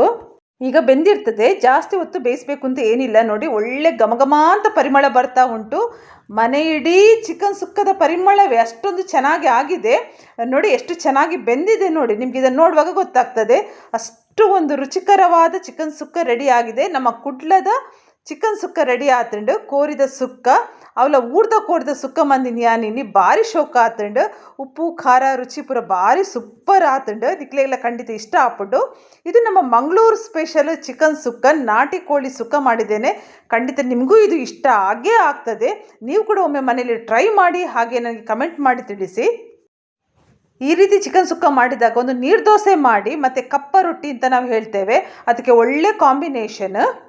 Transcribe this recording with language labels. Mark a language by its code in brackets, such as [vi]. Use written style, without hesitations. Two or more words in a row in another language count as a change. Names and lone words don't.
[kn] ಈಗ ಬೆಂದಿರ್ತದೆ, ಜಾಸ್ತಿ ಹೊತ್ತು ಬೇಯಿಸಬೇಕು ಅಂತ ಏನಿಲ್ಲ. ನೋಡಿ, ಒಳ್ಳೆ ಘಮಘಮ ಅಂತ ಪರಿಮಳ ಬರ್ತಾ ಉಂಟು. ಮನೆ ಇಡೀ ಚಿಕನ್ ಸುಕ್ಕದ ಪರಿಮಳವೇ ಅಷ್ಟೊಂದು ಚೆನ್ನಾಗಿ ಆಗಿದೆ. ನೋಡಿ ಎಷ್ಟು ಚೆನ್ನಾಗಿ ಬೆಂದಿದೆ ನೋಡಿ, ನಿಮ್ಗೆ ಇದನ್ನು ನೋಡುವಾಗ ಗೊತ್ತಾಗ್ತದೆ. ಅಷ್ಟು ಒಂದು ರುಚಿಕರವಾದ ಚಿಕನ್ ಸುಕ್ಕ ರೆಡಿ ಆಗಿದೆ. [tcy] ನಮ್ಮ ಕುಡ್ಲದ ಚಿಕನ್ ಸುಕ್ಕ ರೆಡಿ ಆತಂಡು. ಕೋರಿದ ಸುಕ್ಕ ಅವಲ ಊರ್ದ ಕೋರಿದ ಸುಕ್ಕ ಮಂದಿನಿ ಯಾನಿನಿ ಭಾರಿ ಶೋಕ ಆತಂಡು. ಉಪ್ಪು ಖಾರ ರುಚಿ ಪೂರ ಭಾರಿ ಸೂಪರ್ ಆತಂಡು. ನಿಕ್ಲೆಲ್ಲ ಖಂಡಿತ ಇಷ್ಟ ಆಪುಂಡು. [kn] ಇದು ನಮ್ಮ ಮಂಗಳೂರು ಸ್ಪೆಷಲ್ ಚಿಕನ್ ಸುಕ್ಕ, ನಾಟಿ ಕೋಳಿ ಸುಕ್ಕ ಮಾಡಿದ್ದೇನೆ. ಖಂಡಿತ ನಿಮಗೂ ಇದು ಇಷ್ಟ ಆಗೇ ಆಗ್ತದೆ. ನೀವು ಕೂಡ ಒಮ್ಮೆ ಮನೇಲಿ ಟ್ರೈ ಮಾಡಿ, ಹಾಗೆ ನನಗೆ ಕಮೆಂಟ್ ಮಾಡಿ ತಿಳಿಸಿ. ಈ ರೀತಿ ಚಿಕನ್ ಸುಕ್ಕ ಮಾಡಿದಾಗ ಒಂದು ನೀರು ದೋಸೆ ಮಾಡಿ, ಮತ್ತು ಕಪ್ಪ ರೊಟ್ಟಿ ಅಂತ ನಾವು ಹೇಳ್ತೇವೆ, ಅದಕ್ಕೆ ಒಳ್ಳೆ ಕಾಂಬಿನೇಷನ್.